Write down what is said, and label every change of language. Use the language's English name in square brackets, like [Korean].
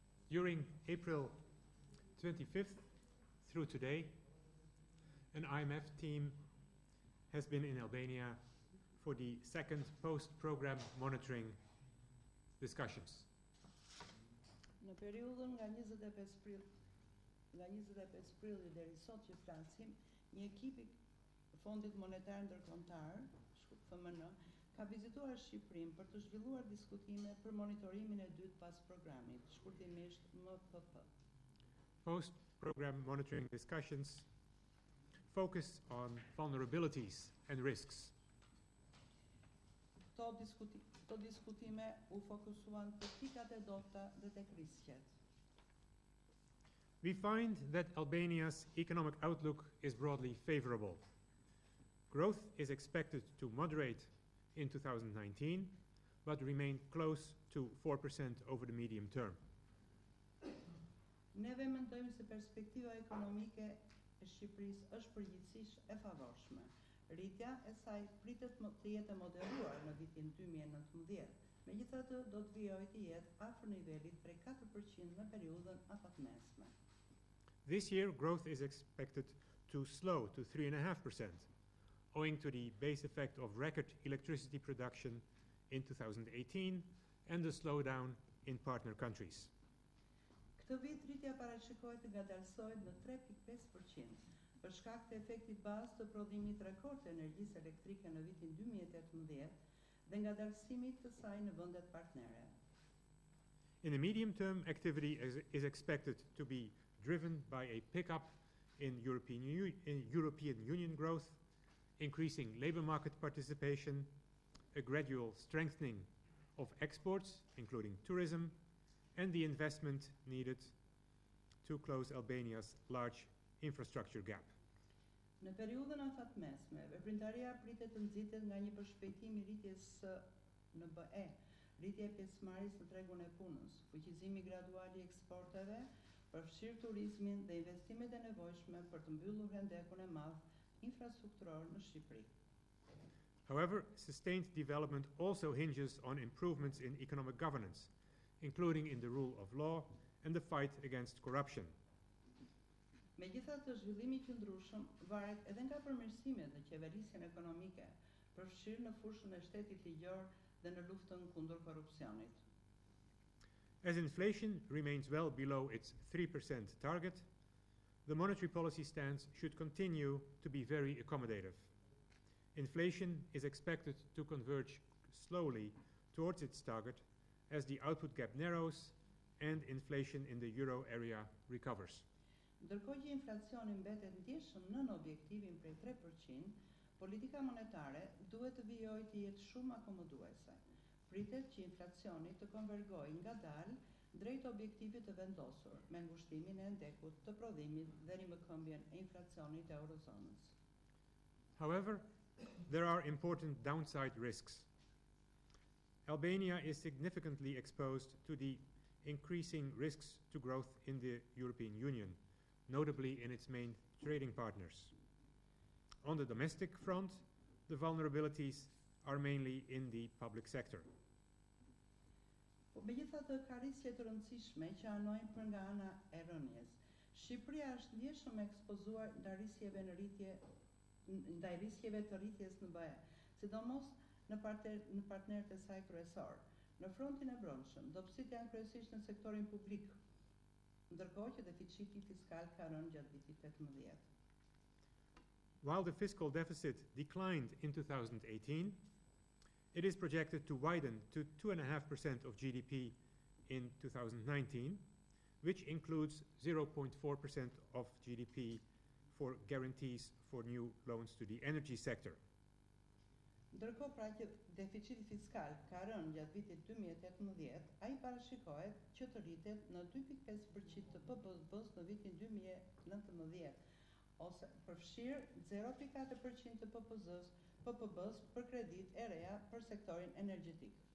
[English] During April 25th through today, an IMF team has been in Albania for the second post-program monitoring discussions. [Albanian] Në periudhën nga 25 prilli deri sot që flasim, një ekip i Fondit Monetar Ndërkombëtar, FMN, ka vizituar Shqipërinë për të zhvilluar diskutime për monitorimin e dytë pas programit, shkurtimisht MPP. [English] Post-program monitoring discussions focus on vulnerabilities and risks. [Albanian] Këto diskutime u fokusuan te pikat e dobta dhe tek riskjet. [English] We find that Albania's economic outlook is broadly favorable. Growth is expected to moderate in 2019, but remain close to 4% over the medium term. [Albanian] Neve mendojmë se perspektiva ekonomike e Shqipërisë është përgjithsisht e favorshme. Rritja e saj pritet të jetë moderuar në vitin 2019. Megjithatë, do të vijojë të jetë afër nivelit prej 4% në periudhën afatmesme. [English] This year, growth is expected to slow to 3.5%, owing to the base effect of record electricity production in 2018 and the slowdown in partner countries. [Albanian] Këtë vit rritja parashikohet të ngadalësohet në 3.5% për shkak të efektit bazë të prodhimit rekord të energjisë elektrike në vitin 2018 dhe ngadalësimit të saj në vendet partnere. [English] In the medium term, activity is expected to be driven by a pickup in European Union growth, increasing labor market participation, a gradual strengthening of exports, including tourism, and the investment needed to close Albania's large infrastructure gap. [Albanian] Në periudhën afatmesme, veprimtaria pritet të nxitet nga një përshpejtim I rritjes së në BE, rritja e pjesëmarrjes në tregun e punës, fuqizimi gradual I eksporteve, përfshirë turizmin dhe investimet e nevojshme për të mbyllur hendekun e madh infrastrukturor në Shqipëri. [English] However, sustained development also hinges on improvements in economic governance, including in the rule of law and the fight against corruption. [Albanian] Megjithatë, zhvillimi I qëndrueshëm varet edhe nga përmirësimet në qeverisjen ekonomike, përfshirë në fushën e shtetit ligjor dhe në luftën kundër korrupsionit. [English] As inflation remains well below its 3% target, the monetary policy stance should continue to be very accommodative. Inflation is expected to converge slowly towards its target as the output gap narrows and inflation in the euro area recovers. [Albanian] Ndërkohë që inflacioni mbetet ndjeshëm nën objektivin prej 3%, politika monetare duhet të vijojë të jetë shumë akomoduese. Pritet që inflacioni të konvergojë ngadalë drejt objektivit të vendosur, me ngushtimin e ndekut të prodhimit dhe rimëkëmbjen e inflacionit të eurozonës. [English] However, there are important downside risks. Albania is significantly exposed to the increasing risks to growth in the European Union, notably in its main trading partners. On the domestic front, the vulnerabilities are mainly in the public sector. [Albanian] Po megjithatë ka riske të rëndësishme që anojnë për nga ana e rënies. Shqipëria është ndjeshëm ekspozuar ndaj riskeve të rritjes në BE, sidomos në partnerët e saj kryesor. Në frontin e brendshëm, dobësitë janë kryesisht në sektorin publik, ndërkohë që deficiti fiskal ka rënë gjatë vitit 18. [English] While the fiscal deficit declined in 2018, it is projected to widen to 2.5% of GDP in 2019, which includes 0.4% of GDP for guarantees for new loans to the energy sector. [Albanian] Ndërkohë pra që deficiti fiskal ka rënë gjatë vitit 2018, ai parashikohet që të rritet në 2.5% të PBB-s në vitin 2019, ose përfshirë 0.4% të PPB-s për kredit e reja për sektorin energjetik.